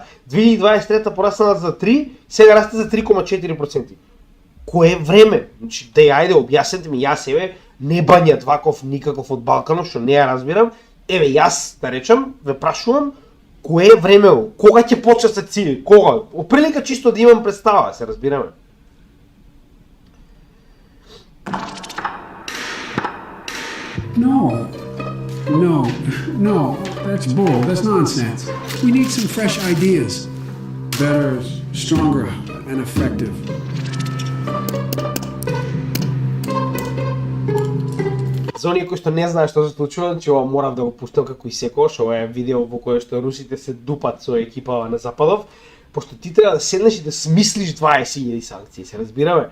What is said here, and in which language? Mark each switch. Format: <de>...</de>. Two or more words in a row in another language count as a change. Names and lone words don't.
<mk>2023 пораснала за 3, сега расте за 3,4%. Кое време? Значи, ајде, објаснете ми, јас еве не бањат ваков никаков од Балканов, што не ја разбирам. Еве, јас, да речам, ве прашувам, кое е време? Кога ќе почнат санкции? Кога? Оприлика чисто да имам представа, се разбираме.</mk> <en>No, that's bull, that's nonsense. We need some fresh ideas. Better, stronger, and effective.</en> <mk>За оние кои што не знаат што се случува, че ова морав да го пуштам како и секојаш, ова е видео во кое што русите се дупат со екипава на Западов, пошто ти треба да седнеш и да смислиш 20.000 санкции, се разбираме?</mk>